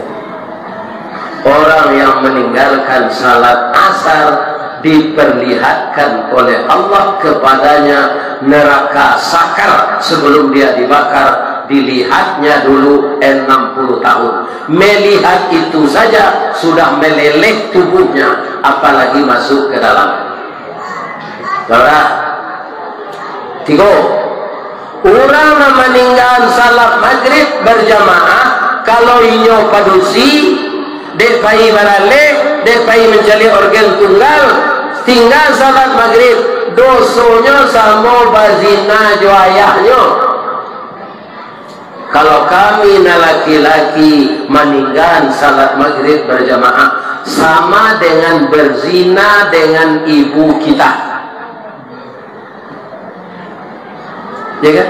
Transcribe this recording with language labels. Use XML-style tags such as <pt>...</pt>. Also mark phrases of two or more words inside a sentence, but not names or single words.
<id>Orang yang meninggalkan salat asar diperlihatkan oleh Allah kepadanya neraka sakar sebelum dia dibakar. Dilihatnya dulu 60 tahun. Melihat itu saja sudah meleleh tubuhnya, apalagi masuk ke dalam. Saudara, 3. Orang yang meninggal salat maghrib berjamaah, kalau</id> <min>inyo padusi, dek pai barale, dek pai</min> <id>mencari organ tunggal, tinggal salat maghrib,</id> <min>dosonya sama bazina jo ayahnya.</min> <id>Kalau kami laki-laki meninggal salat maghrib berjamaah, sama dengan berzina dengan ibu kita, ya kan?</id>